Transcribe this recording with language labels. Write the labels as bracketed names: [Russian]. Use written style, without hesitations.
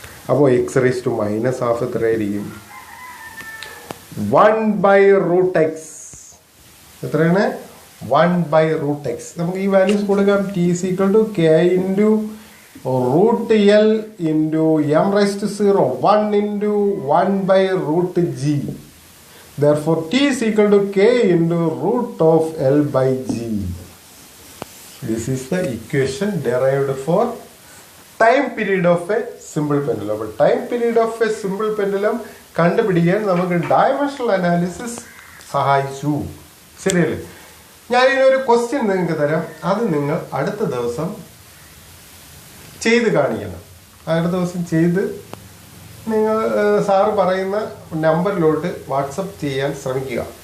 [Malayalam] അപ്പോൾ X raise to -1/2 എത്രയായിരിക്കും? 1/√x. എത്രയാണ്? 1/√x. നമുക്ക് ഈ വാല്യൂസ് കൊടുക്കാം. [English] T is equal to k into √L into m raise to 0, 1 into 1/√g. Therefore t is equal to k into √L/g. This is the equation derived for time period of a simple pendulum. [Malayalam] അപ്പോൾ [English] time period of a simple pendulum [Malayalam] കണ്ടുപിടിക്കാൻ നമുക്ക് dimensional analysis സഹായിച്ചു. ശരിയല്ലേ? ഞാനിതിനൊരു question നിങ്ങൾക്ക് തരാം, അത് നിങ്ങൾ അടുത്ത ദിവസം ചെയ്ത് കാണിക്കണം. അടുത്ത ദിവസം ചെയ്ത് നിങ്ങൾ സാറ് പറയുന്ന നമ്പറിലോട്ട് വാട്സപ്പ് ചെയ്യാൻ ശ്രമിക്കുക.